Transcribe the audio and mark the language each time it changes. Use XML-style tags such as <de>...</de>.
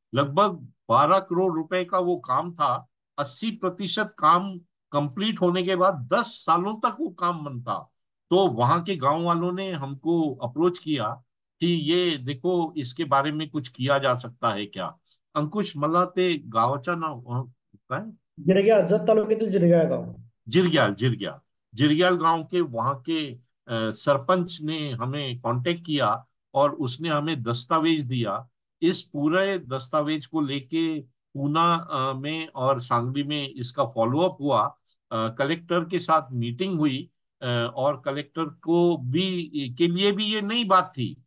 <hi>लगभग 12 करोड़ रुपए का वो काम था। 80% काम कंप्लीट होने के बाद 10 सालों तक वो काम बंद था। तो वहां के गांव वालों ने हमको अप्रोच किया कि ये देखो, इसके बारे में कुछ किया जा सकता है क्या।</hi> <mr>अंकुश, मला ते गावाचं नाव काय? गिरग्या, जत तालुक्यातील गिरग्या गाव.</mr> <hi>जिरग्याल, जिरग्याल। जिरग्याल गांव के वहां के सरपंच ने हमें कांटेक्ट किया, और उसने हमें दस्तावेज दिया। इस पूरे दस्तावेज को लेके पूना में और सांगली में इसका फॉलोअप हुआ। कलेक्टर के साथ मीटिंग हुई। और कलेक्टर को भी के लिए भी ये नई बात थी।</hi>